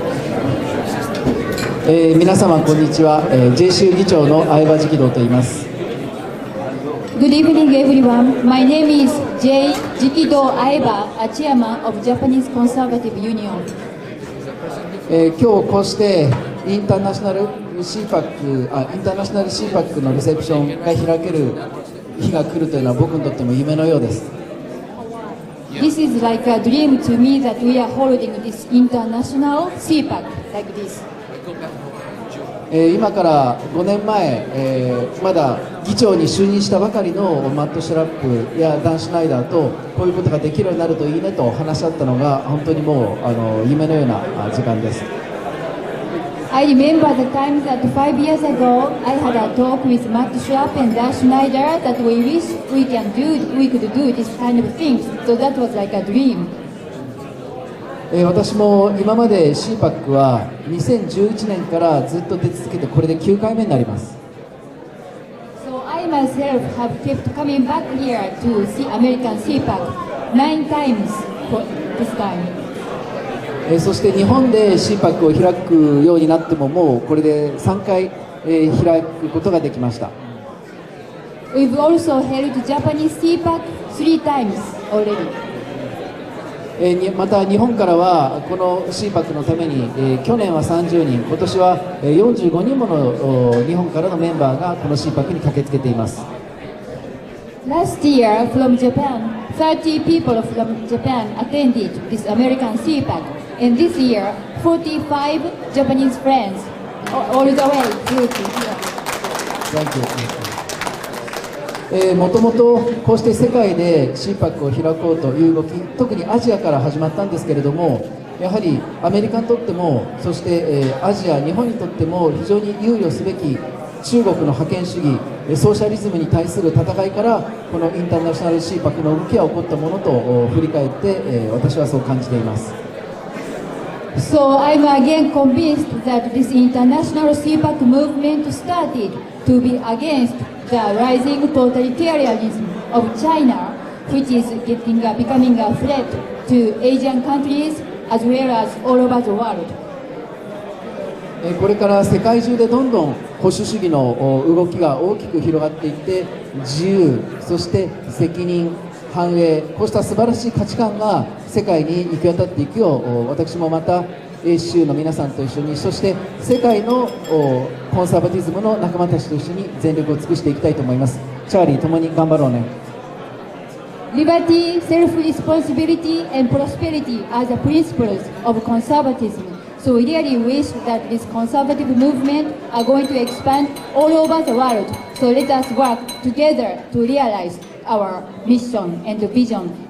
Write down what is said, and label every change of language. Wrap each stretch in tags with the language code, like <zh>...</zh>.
<en>Good evening, everyone. My name is J. Jikido Aeba, a chairman of Japanese Conservative Union.</en> <ja>今日こうしてインターナショナル CPAC のレセプションが開ける日が来るというのは僕にとっても夢のようです。</ja> <en>This is like a dream to me that we are holding this international CPAC like this.</en> <ja>今から5年前、まだ議長に就任したばかりのマット・シュラップやダン・シュナイダーとこういうことができるようになるといいねと話し合ったのが本当にもう夢のような時間です。</ja> <en>I remember the time that 5 years ago I had a talk with Matt Schrapp and Dan Schneider that we wish we could do this kind of things. So that was like a dream.</en> <ja>私も今まで CPAC は2011年からずっと出続けてこれで9回目になります。</ja> <en>So I myself have kept coming back here to see American CPAC 9 times for this time.</en> <ja>そして日本で CPAC を開くようになってももうこれで3回開くことができました。</ja> <en>We've also held Japanese CPAC 3 times already.</en> <ja>また日本からはこの CPAC のために去年は30人、今年は45人もの日本からのメンバーがこの CPAC に駆けつけています。</ja> <en>Last year from Japan, 30 people from Japan attended this American CPAC, and this year 45 Japanese friends all the way to here. Thank you.</en> <ja>もともとこうして世界で CPAC を開こうという動き、特にアジアから始まったんですけれども、やはりアメリカにとっても、そして、アジア、日本にとっても非常に憂慮すべき中国の覇権主義、ソーシャリズムに対する戦いからこのインターナショナル CPAC の動きが起こったものと振り返って、私はそう感じています。</ja> <en>So I'm again convinced that this international CPAC movement started to be against the rising totalitarianism of China, which is becoming a threat to Asian countries as well as all over the world.</en> <ja>これから世界中でどんどん保守主義の動きが大きく広がっていって、自由、そして責任、繁栄、こうした素晴らしい価値観が世界に行き渡っていくよう、私もまた英州の皆さんと一緒に、そして世界のコンサバティズムの仲間たちと一緒に全力を尽くしていきたいと思います。チャーリー、共に頑張ろうね。</ja> <en>Liberty, self-responsibility, and prosperity are the principles of conservatism. So we really wish that this conservative movement are going to expand all over the world. So let us work together to realize our mission and vision.</en>